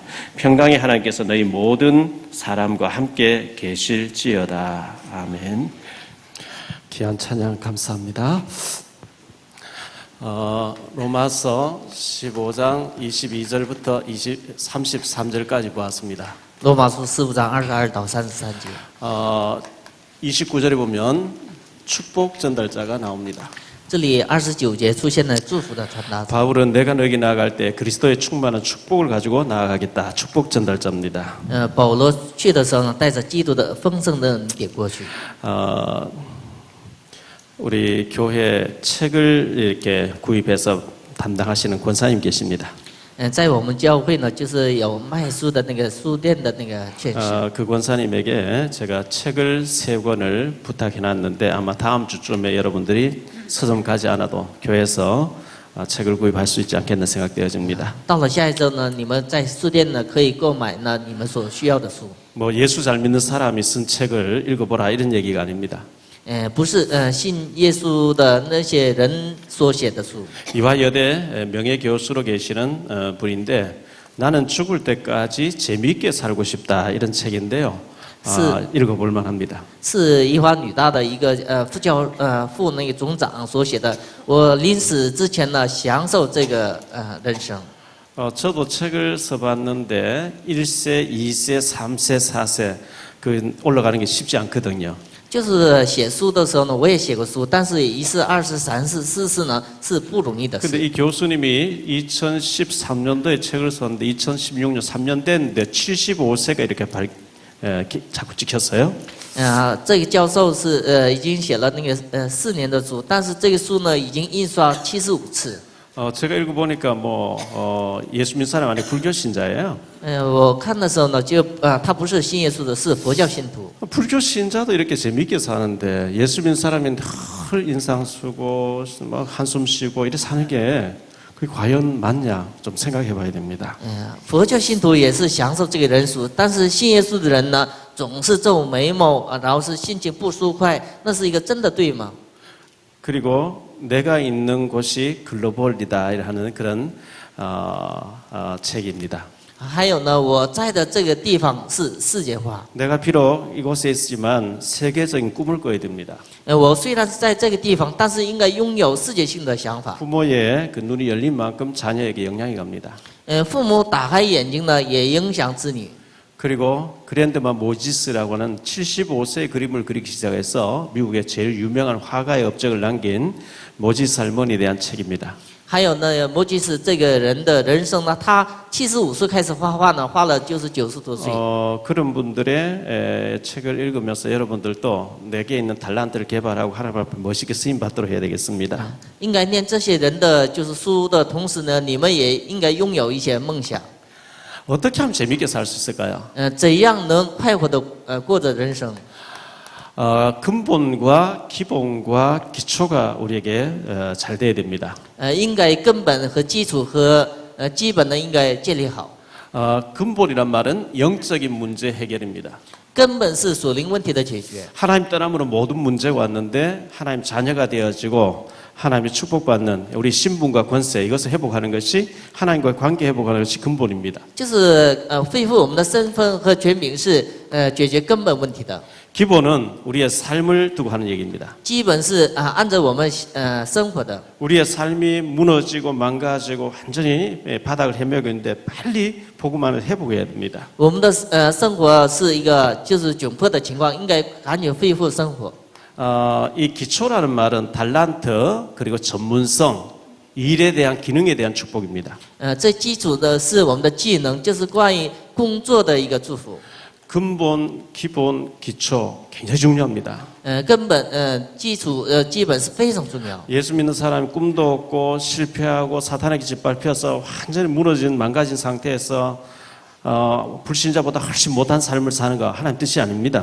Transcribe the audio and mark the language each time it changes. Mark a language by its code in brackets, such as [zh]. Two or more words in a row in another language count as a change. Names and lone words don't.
[ko] 평강의 하나님께서 너희 모든 사람과 함께 계실지어다. 아멘. 귀한 찬양 감사합니다. 로마서 15장 22절부터 33절까지 보았습니다. [zh] 罗马书15章22到33节。 [ko] 29절에 보면 축복 전달자가 나옵니다. [zh] 这里29节出现了祝福的传达者。 [ko] 바울은 내가 너에게 나아갈 때 그리스도의 충만한 축복을 가지고 나아가겠다. 축복 전달자입니다. [zh] 保罗去的时候呢，带着基督的丰盛的恩典过去。 [ko] 우리 교회 책을 이렇게 구입해서 담당하시는 권사님 계십니다. [zh] 在我们教会呢，就是有卖书的那个书店的那个劝士。 [ko] 그 권사님에게 제가 책을 3권을 부탁해놨는데 아마 다음 주쯤에 여러분들이 서점 가지 않아도 교회에서 책을 구입할 수 있지 않겠나 생각되어집니다. [zh] 到了下一周呢，你们在书店呢可以购买呢你们所需要的书。 [ko] 뭐 예수 잘 믿는 사람이 쓴 책을 읽어보라 이런 얘기가 아닙니다. [zh] 不是信耶稣的那些人所写的书。 [ko] 이화여대 명예교수로 계시는 분인데 나는 죽을 때까지 재미있게 살고 싶다 이런 책인데요. 읽어볼 만합니다. [zh] 是宜华女大的一个副那个总长所写的。我临死之前呢，享受这个人生。 [ko] 저도 책을 써봤는데 1세, 2세, 3세, 4세 그 올라가는 게 쉽지 않거든요. [zh] 就是写书的时候呢，我也写过书，但是1世、2世、3世、4世呢是不容易的事。 [ko] 근데 이 교수님이 2013년도에 책을 썼는데 2016년 3년 됐는데 75세가 이렇게 자꾸 찍혔어요. [zh] 这个教授是已经写了那个4年的书，但是这个书呢已经印刷75次。 [ko] 제가 읽어보니까 예수 믿는 사람 아니고 불교 신자예요. [zh] 我看的时候呢，就他不是信耶稣的，是佛教信徒。 [ko] 불교 신자도 이렇게 재미있게 사는데 예수 믿는 사람이 늘 인상 쓰고 막 한숨 쉬고 이렇게 사는 게 그게 과연 맞냐 좀 생각해봐야 됩니다. [zh] 佛教信徒也是享受这个人俗，但是信耶稣的人呢，总是皱眉毛然后是心情不舒快，那是一个真的对吗？ [ko] 그리고 내가 있는 곳이 글로벌이다 하는 그런 책입니다. [zh] 还有呢，我在的这个地方是世界化。 [ko] 내가 비록 이곳에 있지만 세계적인 꿈을 꿔야 됩니다. [zh] 我虽然是在这个地方，但是应该拥有世界性的想法。 [ko] 부모의 그 눈이 열린 만큼 자녀에게 영향이 갑니다. [zh] 父母打开眼睛呢，也影响子女。 [ko] 그리고 그랜드마 모지스라고 하는 75세의 그림을 그리기 시작해서 미국의 제일 유명한 화가의 업적을 남긴 모지스 할머니에 대한 책입니다. [zh] 还有呢，摩基斯这个人的人生呢，他75岁开始画画呢，画了就是90多岁。 [ko] 그런 분들의 책을 읽으면서 여러분들도 내게 있는 달란트를 개발하고 하나님 앞에 멋있게 쓰임 받도록 해야 되겠습니다. [zh] 应该念这些人的就是书的同时呢，你们也应该拥有一些梦想。 [ko] 어떻게 하면 재미있게 살 수 있을까요? [zh] 怎样能快活的过着人生？ [ko] 근본과 기본과 기초가 우리에게 잘 돼야 됩니다. [zh] 应该根本和基础和基本呢应该建立好。 [ko] 근본이란 말은 영적인 문제 해결입니다. [zh] 根本是属灵问题的解决。 [ko] 하나님 떠남으로 모든 문제가 왔는데 하나님 자녀가 되어지고 하나님의 축복받는 우리 신분과 권세 이것을 회복하는 것이 하나님과의 관계 회복하는 것이 근본입니다. [zh] 就是恢复我们的身份和权柄是解决根本问题的。 [ko] 기본은 우리의 삶을 두고 하는 얘기입니다. [zh] 基本是按照我们生活的。 [ko] 우리의 삶이 무너지고 망가지고 완전히 바닥을 헤매고 있는데 빨리 복음만을 회복해야 됩니다. [zh] 我们的生活是一个就是窘迫的情况，应该赶紧恢复生活。 [ko] 이 기초라는 말은 달란트 그리고 전문성 일에 대한 기능에 대한 축복입니다. [zh] 这基础的是我们的技能，就是关于工作的一个祝福。 [ko] 근본, 기본, 기초 굉장히 중요합니다. [zh] 根本基础基本是非常重要。 [ko] 예수 믿는 사람이 꿈도 없고 실패하고 사탄에게 짓밟혀서 완전히 무너진 망가진 상태에서 불신자보다 훨씬 못한 삶을 사는 거 하나님 뜻이 아닙니다.